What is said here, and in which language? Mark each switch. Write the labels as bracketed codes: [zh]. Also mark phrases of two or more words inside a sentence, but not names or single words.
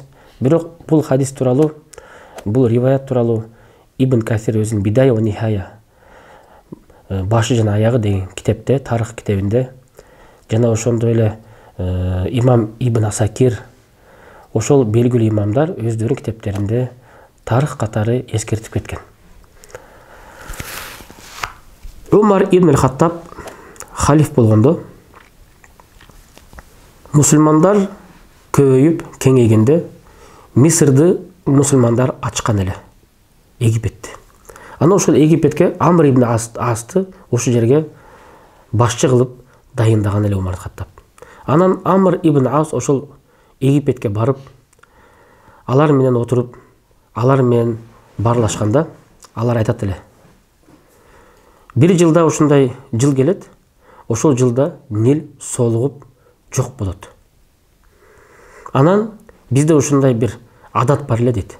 [ky] Бирок бул хадис тууралуу, бул риваят тууралуу Ибн Касир өзүнүн Бидая ва Нихая башы жана аягы деген китепте, тарых китебинде, жана ошондой эле имам Ибн Асакир, ошол белгилүү имамдар өздөрүнүн китептеринде тарых катары эскертип кеткен. Умар ибн аль-Хаттаб халиф болгондо мусулмандар көбөйүп кеңейгенде Мисырды мусулмандар ачкан эле. Египетти. Ана ошол Египетке Амр ибн Асты ошол жерге башчы кылып дайындаган эле Умар аль-Хаттаб. Анан Амр ибн Ас ошол Египетке барып, алар менен отуруп, алар менен барлашканда, алар айтат эле: бир жылда ушундай жыл келет, ошол жылда Нил соолугуп жок болот. Анан бизде ушундай бир адат бар эле дейт.